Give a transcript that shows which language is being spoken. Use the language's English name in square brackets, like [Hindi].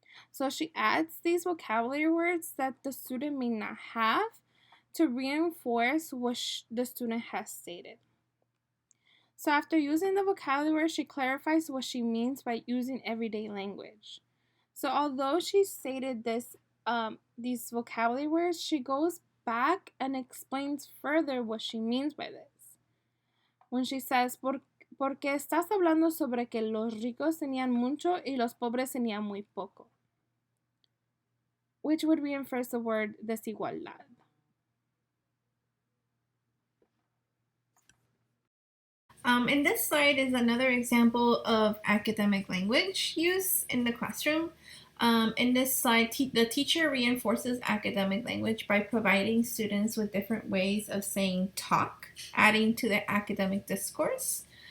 [English] So she adds these vocabulary words that the student may not have to reinforce what the student has stated. So after using the vocabulary word, she clarifies what she means by using everyday language. So although she stated these vocabulary words, she goes back and explains further what she means by this. When she says, [Spanish] porque estás hablando sobre que los ricos tenían mucho y los pobres tenían muy poco, [English] which would reinforce the word [Spanish] desigualdad. [English] And this slide is another example of academic language use in the classroom. In this slide, the teacher reinforces academic language by providing students with different ways of saying talk, adding to the academic discourse.